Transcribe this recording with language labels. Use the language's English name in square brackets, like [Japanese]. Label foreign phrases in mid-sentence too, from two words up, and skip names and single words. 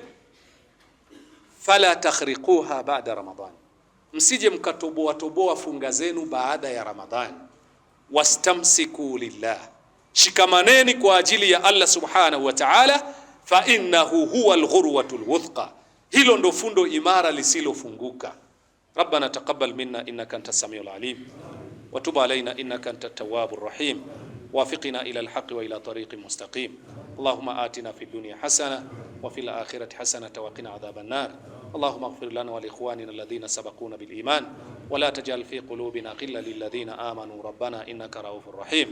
[Arabic] فلا تخرقوها بعد رمضان, [Swahili] msije mkatoboa funga zenu baada ya Ramadhani. [Arabic] واستمسكوا لله, [Swahili] shikamaneni kwa ajili ya Allah subhanahu wa ta'ala. [Arabic] فإنه هو العروة الوثقى, [Swahili] hilo ndo fundo imara lisilofunguka. [Arabic] ربنا تقبل منا إنك أنت السميع العليم وتب علينا إنك أنت التواب الرحيم وفقنا إلى الحق وإلى طريق مستقيم. اللهم آتنا في الدنيا حسنة وفي الآخرة حسنة وقنا عذاب النار. اللهم اغفر لنا ولإخواننا الذين سبقونا بالإيمان ولا تجعل في قلوبنا غلا للذين آمنوا ربنا إنك رؤوف رحيم.